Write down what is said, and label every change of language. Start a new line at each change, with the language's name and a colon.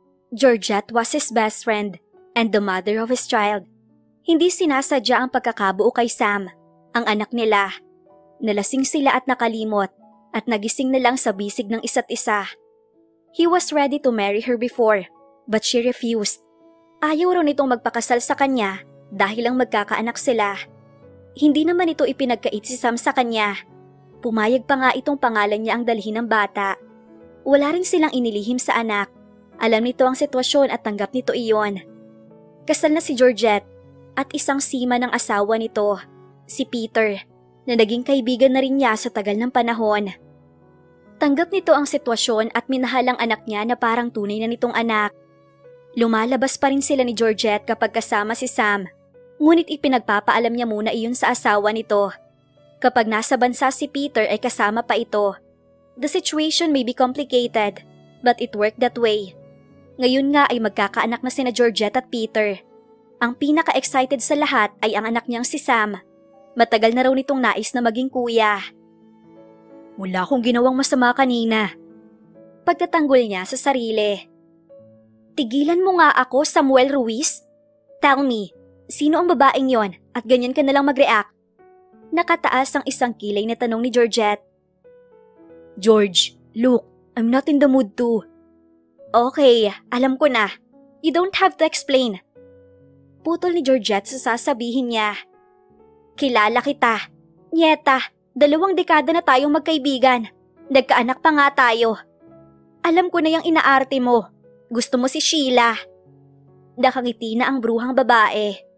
English: Georgette was his best friend and the mother of his child.
Filipino: Hindi sinasadya ang pagkakabuo kay Sam, ang anak nila. Nalasing sila at nakalimot at nagising na lang sa bisig ng isa't isa.
English: He was ready to marry her before, but she refused.
Filipino: Ayaw raw nitong magpakasal sa kanya dahil lang magkakaanak sila. Hindi naman ito ipinagkait si Sam sa kanya. Pumayag pa nga itong pangalan niya ang dalhin ng bata. Wala rin silang inilihim sa anak. Alam nito ang sitwasyon at tanggap nito iyon. Kasal na si Georgette at isang sima ng asawa nito, si Peter, na naging kaibigan na rin niya sa tagal ng panahon. Tanggap nito ang sitwasyon at minahal ang anak niya na parang tunay na nitong anak. Lumalabas pa rin sila ni Georgette kapag kasama si Sam, ngunit ipinagpapaalam niya muna iyon sa asawa nito. Kapag nasa bansa si Peter ay kasama pa ito.
English: The situation may be complicated, but it worked that way.
Filipino: Ngayon nga ay magkakaanak na sina Georgette at Peter. Ang pinaka-excited sa lahat ay ang anak niyang si Sam. Matagal na raw nitong nais na maging kuya. Wala akong ginawang masama kanina. Pagtatanggol niya sa sarili. Tigilan mo nga ako, Samuel Ruiz.
English: Tell me,
Filipino: sino ang babaeng yon at ganyan ka nalang mag-react? Nakataas ang isang kilay na tanong ni Georgette.
English: George, look, I'm not in the mood to.
Filipino: Okay, alam ko na.
English: You don't have to explain.
Filipino: Putol ni Georgette sa sasabihin niya. Kilala kita. Nieta, 2 dekada na tayong magkaibigan. Nagkaanak pa nga tayo. Alam ko na yung inaarte mo. Gusto mo si Sheila. Nakangiti na ang bruhang babae.